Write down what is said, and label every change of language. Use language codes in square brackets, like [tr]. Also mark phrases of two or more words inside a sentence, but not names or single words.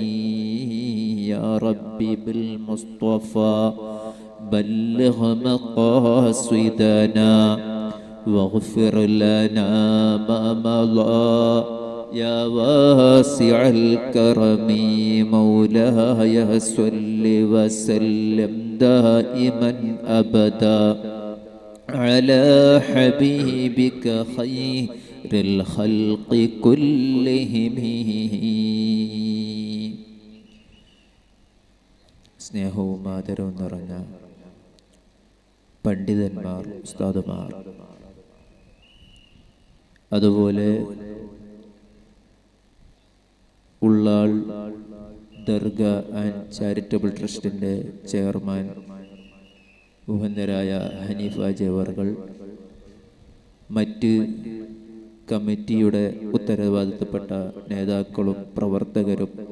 [ar] يا ربي بالمصطفى بلغ مقاصدنا واغفر لنا ما مضى، يا واسع الكرم مولاي صل وسلم دائما أبدا على حبيبك خير الخلق كلهم. [ml] സ്നേഹവും ആദരവും നിറഞ്ഞ പണ്ഡിതന്മാർ, ഉസ്താദുമാർ, അതുപോലെ ഉള്ളാൾ ദർഗ ആൻഡ് ചാരിറ്റബിൾ ട്രസ്റ്റിൻ്റെ ചെയർമാൻ ബഹുമാന്യരായ ഹനീഫ ജവറുകൾ, മറ്റ് കമ്മിറ്റിയുടെ ഉത്തരവാദിത്തപ്പെട്ട നേതാക്കളും പ്രവർത്തകരും,